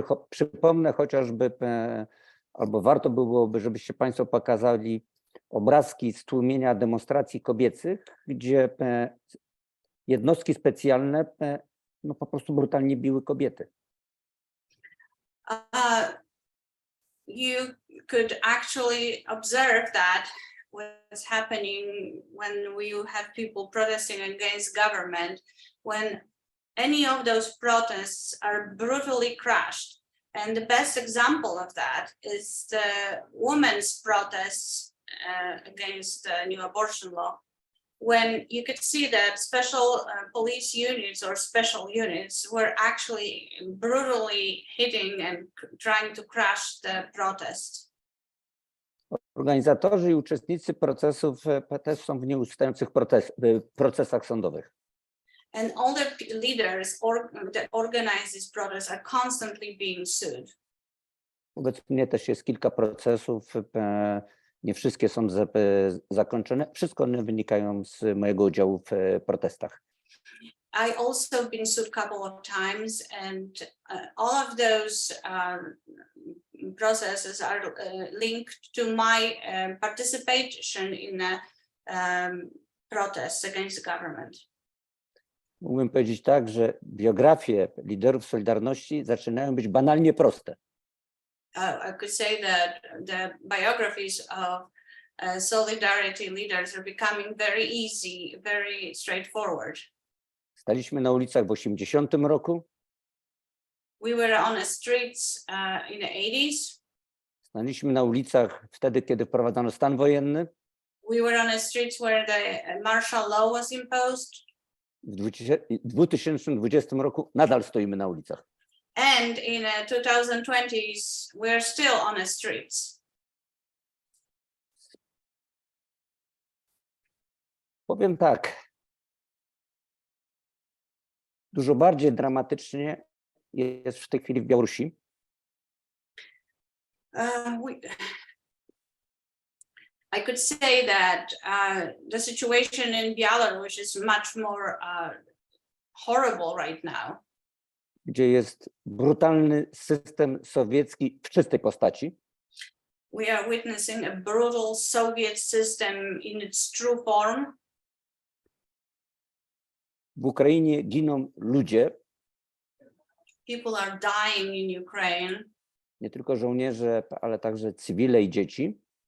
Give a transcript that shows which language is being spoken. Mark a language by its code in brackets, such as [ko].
[pl] Przypomnę chociażby, albo warto byłoby, żebyście Państwo pokazali obrazki z tłumienia demonstracji kobiecych, gdzie jednostki specjalne no, po prostu brutalnie biły kobiety. [en] You could actually observe that what's happening when we have people protesting against government, when any of those protests are brutally crushed. And the best example of that is the women's protests against the new abortion law, when you could see that special police units or special units were actually brutally hitting and trying to crush the protest. [pl] Organizatorzy i uczestnicy procesów też są w nieustających procesach sądowych. [en] And all the leaders that organize these protests are constantly being sued. [pl] Wobec mnie też jest kilka procesów, nie wszystkie są zakończone, wszystko one wynikają z mojego udziału w protestach. [en] I also been sued a couple of times, and all of those processes are linked to my participation in protests against the government. [pl] Mógłbym powiedzieć tak, że biografie liderów Solidarności zaczynają być banalnie proste. [en] I could say that the biographies of Solidarity leaders are becoming very easy, very straightforward. [pl] Staliśmy na ulicach w 80 roku. [en] We were on the streets in the 80s. [pl] Staliśmy na ulicach wtedy, kiedy wprowadzano stan wojenny. [en] We were on the streets where the martial law was imposed. [pl] W 2020 roku nadal stoimy na ulicach. [en] And in the 2020s, we're still on the streets. [pl] Powiem tak. Dużo bardziej dramatycznie jest w tej chwili w Białorusi. [en] I could say that the situation in Belarus is much more horrible right now. [pl] Gdzie jest brutalny system sowiecki w czystej postaci. [en] We are witnessing a brutal Soviet system in its true form. [pl] W Ukrainie giną ludzie, [en] People are dying in Ukraine, [pl] nie tylko żołnierze, ale także cywile i dzieci.